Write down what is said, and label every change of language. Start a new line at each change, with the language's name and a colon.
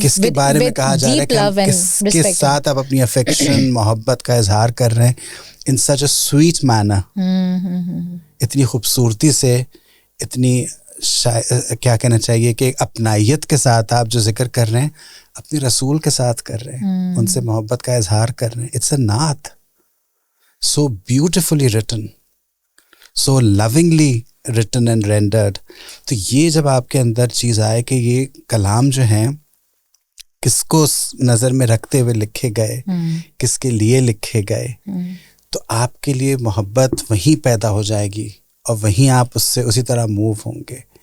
Urdu: کس کے بارے میں کہا جا رہا ہے کہ ہم کس کے ساتھ آپ اپنی افیکشن محبت کا اظہار کر رہے ہیں
English: in such a sweet manner,
Urdu: اتنی خوبصورتی سے, اتنی کیا کہنا چاہیے کہ اپنائیت کے ساتھ آپ جو ذکر کر رہے ہیں اپنے رسول کے ساتھ کر رہے ہیں, ان سے محبت کا اظہار کر رہے ہیں.
English: It's a naat, so beautifully written, so lovingly written and rendered.
Urdu: تو یہ جب آپ کے اندر چیز آئے کہ یہ کلام جو ہیں کس کو نظر میں رکھتے ہوئے لکھے گئے, کس کے لیے لکھے گئے, تو آپ کے لیے محبت وہیں پیدا ہو جائے گی اور وہیں آپ اس سے اسی طرح موو ہوں گے.